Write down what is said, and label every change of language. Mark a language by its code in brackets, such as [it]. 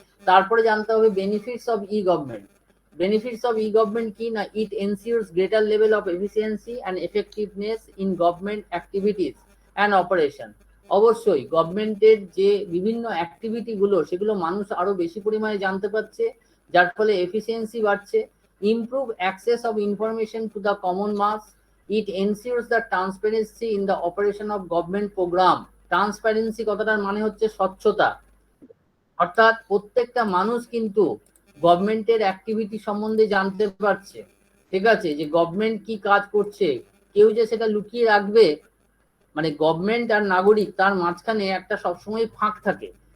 [bn] তারপরে জানতে হবে [en] Benefits of e government. Benefits of e government [bn] কি না, [en] It ensures greater level of efficiency and effectiveness in government activities and operation. [bn] অবশ্যই গভর্নমেন্টের যে বিভিন্ন অ্যাক্টিভিটি গুলো সেগুলো মানুষ আরো বেশি পরিমাণে জানতে পারছে, যার ফলে এফিসিয়েন্সি বাড়ছে। [en] Improve access of information to the common mass, It ensures the transparency in the operation of government program. [bn] Transparency কথাটার মানে হচ্ছে স্বচ্ছতা, অর্থাৎ প্রত্যেকটা মানুষ কিন্তু গভর্নমেন্টের অ্যাক্টিভিটি সম্বন্ধে জানতে পারছে, ঠিক আছে, যে গভর্নমেন্ট কি কাজ করছে। কেউ যে সেটা লুকিয়ে রাখবে, মানে গভর্নমেন্ট আর নাগরিক তার মাঝখানে একটা সবসময় ফাঁক থাকে।